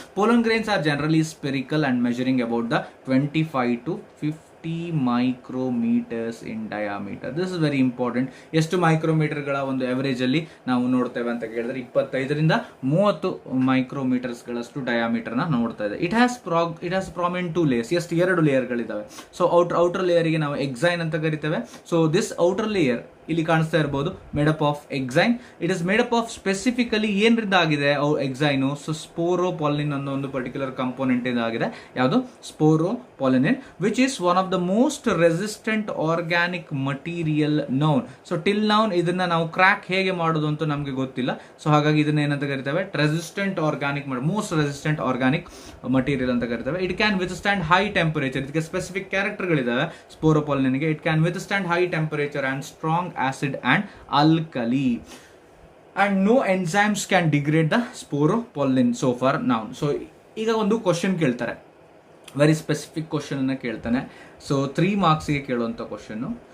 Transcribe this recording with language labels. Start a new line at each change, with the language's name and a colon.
English: Pollen grains are generally spherical and measuring about the 25 to 50 micrometers in diameter. This is very important.
Kannada: ಎಷ್ಟು ಮೈಕ್ರೋಮೀಟರ್ಗಳ ಒಂದು average ಅಲ್ಲಿ ನಾವು ನೋಡ್ತೇವೆ ಅಂತ ಕೇಳಿದ್ರೆ 25ರಿಂದ 30 ಮೈಕ್ರೋಮೀಟರ್ಸ್ ಗಳಷ್ಟು ಡಯಾಮೀಟರ್ ನ ನೋಡ್ತಾ ಇದೆ.
English: It has prominent 2 layers.
Kannada: ಎಷ್ಟು 2 ಲೇಯರ್ಗಳಿದ್ದಾವೆ. ಸೊ ಔಟರ್ ಲೇಯರ್ಗೆ ನಾವು ಎಕ್ಸೈನ್ ಅಂತ ಕರಿತೇವೆ.
English: so this outer layer
Kannada: ಇಲ್ಲಿ ಕಾಣಿಸ್ತಾ ಇರಬಹುದು,
English: Made up of exine. It is made up of specifically
Kannada: ಏನ್ರಿಂದ ಆಗಿದೆ ಎಕ್ಸೈನು, ಸೊ ಸ್ಪೋರೋಪಾಲಿನ್ ಅನ್ನೋ ಒಂದು ಪರ್ಟಿಕ್ಯುಲರ್ ಕಂಪೋನೆಂಟ್ ಇದಾಗಿದೆ. ಯಾವುದು?
English: Sporopollenin, which is one of the most resistant organic material known.
Kannada: So till noun ಇದನ್ನ ನಾವು ಕ್ರ್ಯಾಕ್ ಹೇಗೆ ಮಾಡೋದು ಅಂತ ನಮಗೆ ಗೊತ್ತಿಲ್ಲ. ಸೊ ಹಾಗಾಗಿ ಇದನ್ನ ಏನಂತ ಕರಿತೇವೆ? Resistant organic, most resistant organic material ಅಂತ ಕರಿತೇವೆ.
English: It can withstand high temperature.
Kannada: ಇದಕ್ಕೆ specific ಕ್ಯಾರೆಕ್ಟರ್ಗಳಿದಾವೆ ಸ್ಪೋರೋಪಾಲಿನ್ಗೆ.
English: It can withstand high temperature and strong acid and alkali, and no enzymes can degrade the sporopollen so far now.
Kannada: So ಈಗ ಒಂದು question ಕೇಳ್ತಾರೆ, very specific question ಅನ್ನ ಕೇಳ್ತಾನೆ. So 3 marks ಗೆ ಕೇಳುವಂತ question.